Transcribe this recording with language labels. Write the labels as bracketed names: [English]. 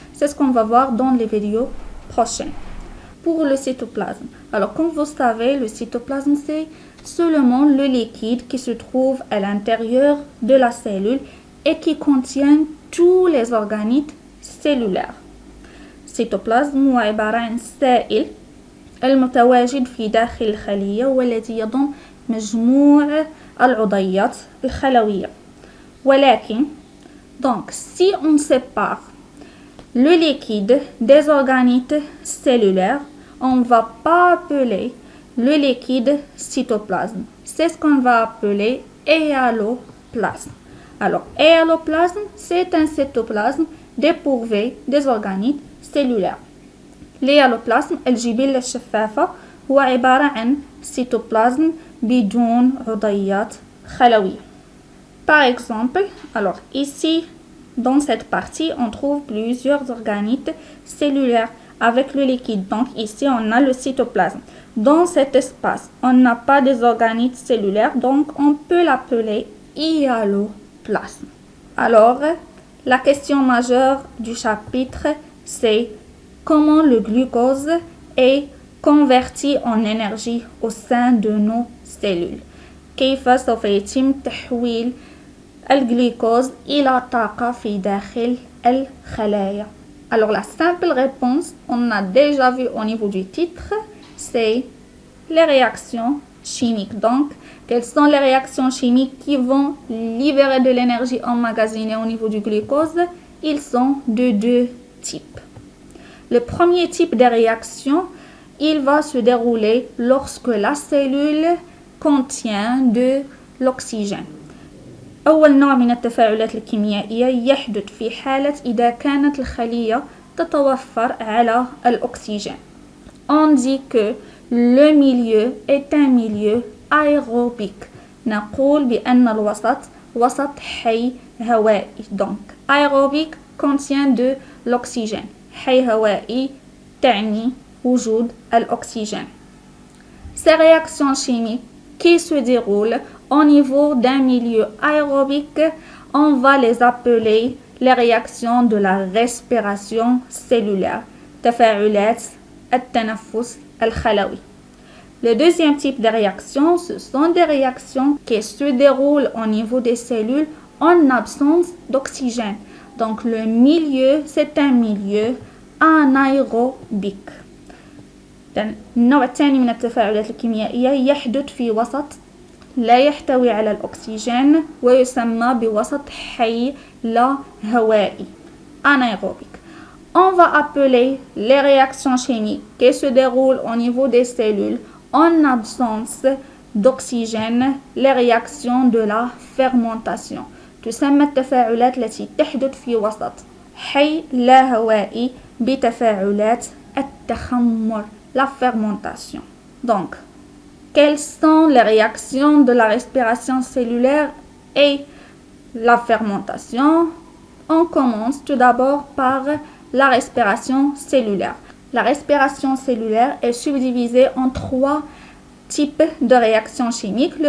[French] C'est ce qu'on va voir dans les vidéos prochaines. Pour le cytoplasme, alors comme vous savez, le cytoplasme, c'est seulement le liquide qui se trouve à l'intérieur de la cellule et qui contient tous les organites cellulaires. [Arabic] السيتوبلازم هو عبارة عن السائل المتواجد في داخل الخلية والذي يضم مجموع العضيات الخلوية. ولكن [French] donc si on sépare le liquide des organites cellulaires, on ne va pas appeler le liquide cytoplasme. C'est ce qu'on va appeler hyaloplasme. Alors, hyaloplasme, c'est un cytoplasme dépourvu des organites cellulaires. [Arabic] الهيالوبلازم الجبلة الشفافة هو عبارة عن cytoplasme بدون عضيات خلوية. [French] Par exemple, alors ici, dans cette partie, on trouve plusieurs organites cellulaires avec le liquide. Donc ici, on a le cytoplasme. Dans cet espace, on n'a pas des organites cellulaires, donc on peut l'appeler hyaloplasme. Alors, la question majeure du chapitre, c'est comment le glucose est converti en énergie au sein de nos cellules. [Arabic] كيف سوف يتم تحويل الجلوكوز إلى طاقة في داخل الخلايا. [French] Alors la simple réponse, on a déjà vu au niveau du titre, c'est les réactions chimiques. Donc, quelles sont les réactions chimiques qui vont libérer de l'énergie emmagasinée au niveau du glucose? Ils sont de deux types. Le premier type de réaction, il va se dérouler lorsque la cellule contient de l'oxygène. [Arabic] أول نوع من التفاعلات الكيميائية يحدث في حالة إذا كانت الخلية تتوفر على الأكسجين. [French] On dit que le milieu est un milieu aérobique. [Arabic] نقول بأن الوسط وسط حي هوائي. [French] Donc, aérobique contient de l'oxygène. [Arabic] حي هوائي تعني وجود الأكسجين. [French] Ces réactions chimiques qui se déroulent au niveau d'un milieu aérobique, on va les appeler les réactions de la respiration cellulaire. [Arabic] تفاعلات التنفس الخلوي. [French] Le deuxième type de réaction, ce sont des réactions qui se déroulent au niveau des cellules en absence d'oxygène. Donc le milieu, c'est un milieu anaérobique. [Arabic] النوع الثاني من التفاعلات الكيميائية يحدث في وسط لا يحتوي على الأكسجين ويسمى بوسط حي لا هوائي anaérobique. [French] On va appeler les réactions chimiques qui se déroulent au niveau des cellules en absence d'oxygène les réactions de la fermentation. [Arabic] تسمى التفاعلات التي تحدث في وسط حي لا هوائي بتفاعلات التخمر la fermentation. [French] Donc, quelles sont les réactions de la respiration cellulaire et la fermentation? On commence tout d'abord par la respiration cellulaire. La respiration cellulaire est subdivisée en 3 types de réactions chimiques.